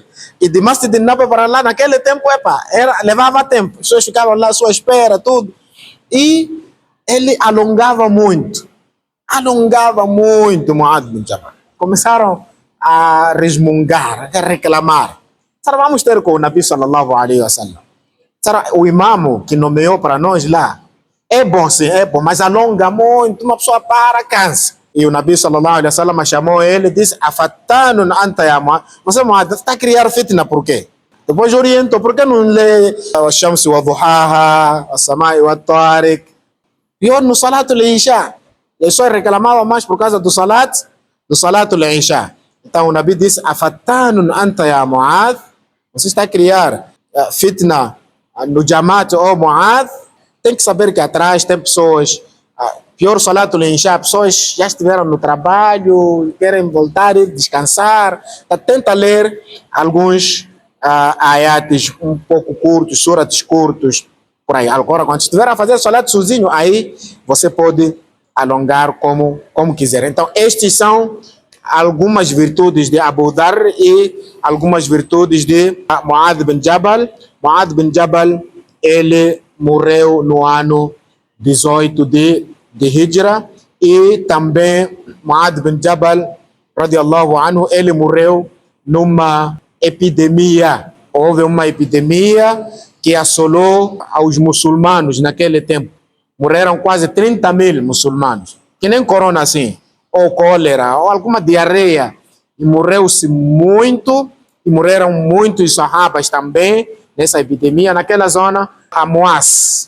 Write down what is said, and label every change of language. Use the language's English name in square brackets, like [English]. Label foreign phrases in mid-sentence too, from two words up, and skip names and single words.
[Portuguese] E de Masjid Nabawi para lá, naquele tempo, levava tempo. As pessoas ficavam lá à sua espera, tudo. E ele alongava muito, Mu'adh bin Jabal. Começaram a resmungar, a reclamar. Vamos ter com o Nabi [Arabic] صلى الله عليه وسلم. [Portuguese] O imam que nomeou para nós lá, é bom sim, é bom, mas alonga muito, uma pessoa para, cansa. E o Nabi [Arabic] صلى الله عليه وسلم [Portuguese] chamou ele e disse, [Arabic] أفتان أنت يا معاذ. [Portuguese] Você, Mu'adh, está a criar fitna por quê? Depois orientou, por que não lê o Shamsi wa Duhaha, o Samai wa Tariq? Pior no Salat al-Isha. Ele só reclamava mais por causa do Salat al-Isha. Então o Nabi disse, [Arabic] أفتان أنت يا معاذ. [Portuguese] Você está a criar fitna no Jamaat, Mu'adh. Tem que saber que atrás tem pessoas, pior Salat al-Isha, pessoas já estiveram no trabalho, querem voltar e descansar. Tenta ler alguns ayates um pouco curtos, surates curtos, por aí. Agora, quando estiver a fazer Salat sozinho, aí você pode alongar como quiser. Então, estes são algumas virtudes de Abu Dharr e algumas virtudes de Mu'adh bin Jabal. Mu'adh bin Jabal, ele morreu no ano 18 de Hijra, e também Mu'adh bin Jabal, [Arabic] رضي الله عنه, [Portuguese] ele morreu numa epidemia. Houve uma epidemia que assolou aos muçulmanos naquele tempo. Morreram quase 30.000 muçulmanos, que nem corona assim, ou cólera, ou alguma diarreia. E morreu-se muito, e morreram muitos sahabas também nessa epidemia, naquela zona, Amwas.